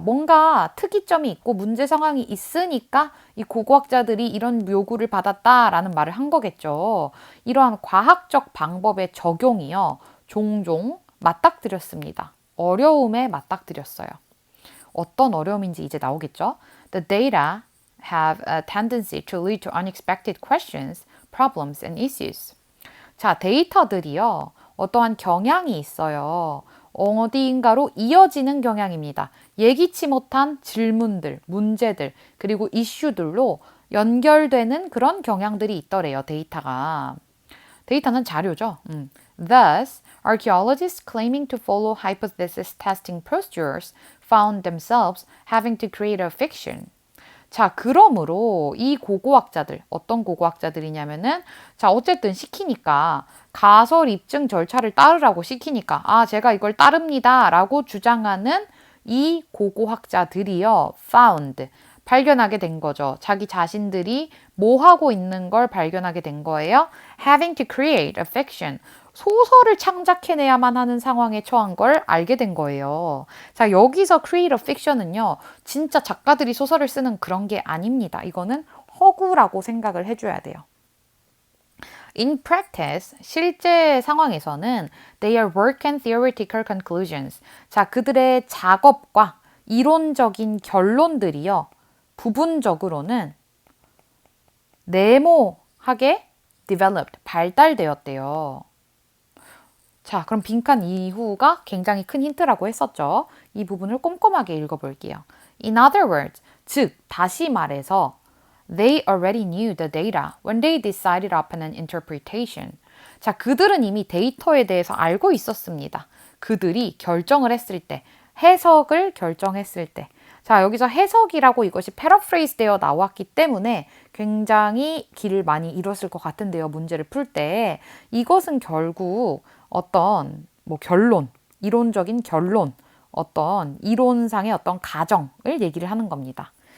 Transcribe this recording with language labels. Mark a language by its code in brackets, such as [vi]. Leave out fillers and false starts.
[ko] 뭔가 특이점이 있고 문제 상황이 있으니까 이 고고학자들이 이런 요구를 받았다라는 말을 한 거겠죠. 이러한 과학적 방법의 적용이요. 종종 맞닥뜨렸습니다. 어려움에 맞닥뜨렸어요. 어떤 어려움인지 이제 나오겠죠. [en] The data have a tendency to lead to unexpected questions, problems, and issues. [ko] 자, 데이터들이요. 어떠한 경향이 있어요. 어디인가로 이어지는 경향입니다. 예기치 못한 질문들, 문제들, 그리고 이슈들로 연결되는 그런 경향들이 있더래요, 데이터가. 데이터는 자료죠. [en] Thus, archaeologists claiming to follow hypothesis testing procedures found themselves having to create a fiction. [ko] 자, 그러므로 이 고고학자들, 어떤 고고학자들이냐면은, 자, 어쨌든 시키니까, 가설 입증 절차를 따르라고 시키니까, 아, 제가 이걸 따릅니다. 라고 주장하는 이 고고학자들이요, found. 발견하게 된 거죠. 자기 자신들이 뭐 하고 있는 걸 발견하게 된 거예요. [en] having to create a fiction. [ko] 소설을 창작해내야만 하는 상황에 처한 걸 알게 된 거예요. 자, 여기서 [en] create a fiction [ko] 은요, 진짜 작가들이 소설을 쓰는 그런 게 아닙니다. 이거는 허구라고 생각을 해줘야 돼요. [en] In practice, [ko] 실제 상황에서는 [en] their work and theoretical conclusions. [ko] 자, 그들의 작업과 이론적인 결론들이요. 부분적으로는 네모하게 developed, 발달되었대요. 자, 그럼 빈칸 이후가 굉장히 큰 힌트라고 했었죠. 이 부분을 꼼꼼하게 읽어볼게요. [en] In other words, [ko] 즉, 다시 말해서 [en] They already knew the data when they decided upon an interpretation. [ko] 자, 그들은 이미 데이터에 대해서 알고 있었습니다. 그들이 결정을 했을 때, 해석을 결정했을 때. 자, 여기서 해석이라고 이것이 패러프레이즈 되어 나왔기 때문에 굉장히 길을 많이 잃었을 것 같은데요. 문제를 풀 때. 이것은 결국 어떤 결론, 이론적인 결론, 어떤 이론상의 어떤 가정을 얘기를 하는 겁니다.